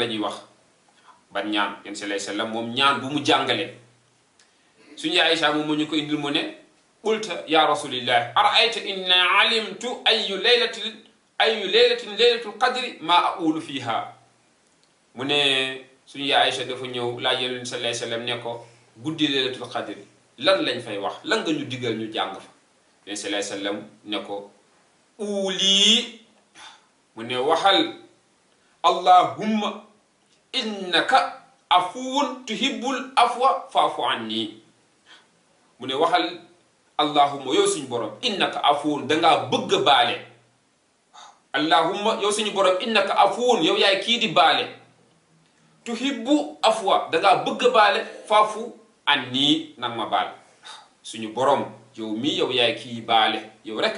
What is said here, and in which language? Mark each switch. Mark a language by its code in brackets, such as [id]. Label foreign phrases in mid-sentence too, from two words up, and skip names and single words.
[wo] ñuy wax ban ñaan yéen [ar] صلى الله عليه وسلم [wo] moom ñaan bu mu jàngale suñu Aïcha moom mu ñu ko indil mu ne [ar] قلت يا رسول الله أرأيت إن علمت أي ليلة ليلة القدر ما أقول فيها [wo] mu ne suñu yaay Aïcha dafa ñëw laaj Yonent [ar] صلى الله عليه وسلم [wo] ne ko guddi [ar] ليلة القدر [wo] lan lañ fay wax lan nga ñu digal ñu jàng fa Yonent [ar] صلى الله عليه وسلم [wo] ne ko uuli mu ne waxal [ar] اللهم إنك عفو تحب العفو فاعف عني [wo] mu ne waxal allahumma yow suñu borom [ar] إنك عفو [wo] dangaa bëgg baale allahumma yow suñu borom [ar] إنك عفو [wo] yow yaay kii di baale [ar] تحب العفو [wo] dangaa bëgg baale [ar] فاعف عني [wo] nag ma baal suñu borom yow mii yow yaay kii baale yow rek